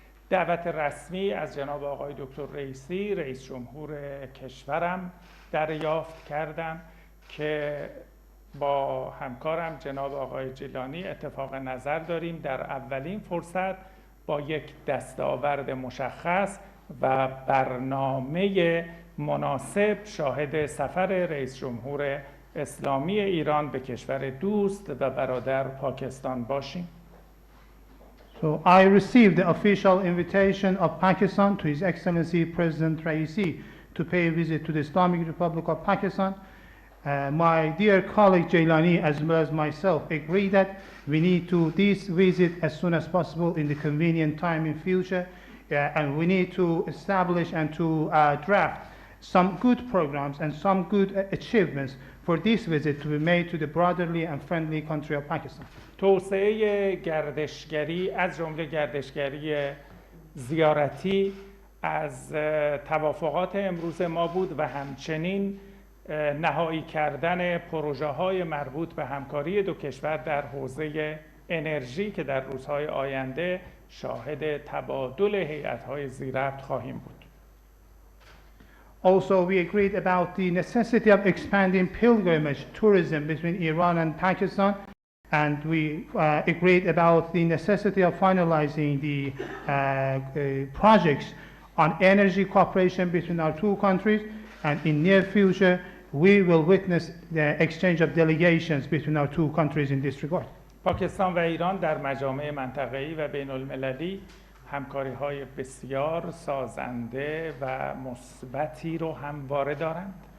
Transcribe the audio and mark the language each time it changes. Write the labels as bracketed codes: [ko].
[fa] دعوت رسمی از جناب آقای دکتر رئیسی رئیس جمهور کشورم دریافت کردم که با همکارم جناب آقای جیلانی اتفاق نظر داریم در اولین فرصت با یک دستاورد مشخص و برنامه مناسب شاهد سفر رئیس جمهور اسلامی ایران به کشور دوست و برادر پاکستان باشیم. [en] So I received the official invitation of Pakistan to His Excellency President Raisi to pay a visit to the Islamic Republic of Pakistan. My dear colleague Jailani as well as myself agree that we need to this visit as soon as possible in the convenient time in future, and we need to establish and to draft some good programs and some good achievements for this visit to be made to the brotherly and friendly country of Pakistan. [fa] توسعه گردشگری از جمله گردشگری زیارتی از توافقات امروز ما بود و همچنین نهایی کردن پروژه‌های مربوط به همکاری دو کشور در حوزه انرژی که در روزهای آینده شاهد تبادل هیئت‌های ذی‌ربط خواهیم بود. [en] Also, we agreed about the necessity of expanding pilgrimage tourism between Iran and Pakistan, and we agreed about the necessity of finalizing the projects on energy cooperation between our two countries, and in near future, we will witness the exchange of delegations between our two countries in this regard. [fa] پاکستان و ایران در مجامع منطقه‌ای و بین‌المللی همکاری‌های بسیار سازنده و مثبتی رو همواره دارند.